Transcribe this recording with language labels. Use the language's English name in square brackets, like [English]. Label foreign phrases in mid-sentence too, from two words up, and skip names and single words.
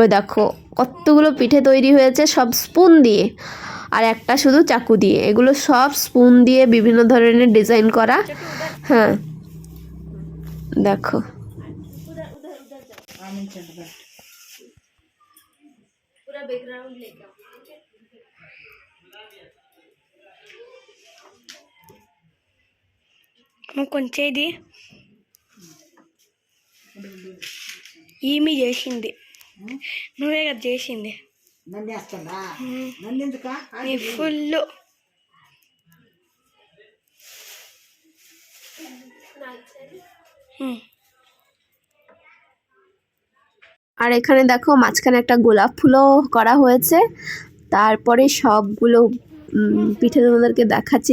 [Bangla] দেখো কতগুলো পিঠে তৈরি হয়েছে, সব স্পুন দিয়ে, আর একটা শুধু চাকু দিয়ে। এগুলো সব স্পুন দিয়ে বিভিন্ন ধরনের ডিজাইন করা। হ্যাঁ দেখো, [Hindi] पूरा बैकग्राउंड लेके आओ। [Telugu] కొంచెది ఈమె చేసింది, నువ్వే కదా చేసింది. నన్ను వేస్తుందా? నన్ను ఎందుకా? ఫుల్ [Bangla] আর এখানে দেখো মাঝখানে একটা গোলাপ ফুলও করা হয়েছে। তারপরে সবগুলো পিঠে তোমাদেরকে দেখাচ্ছি।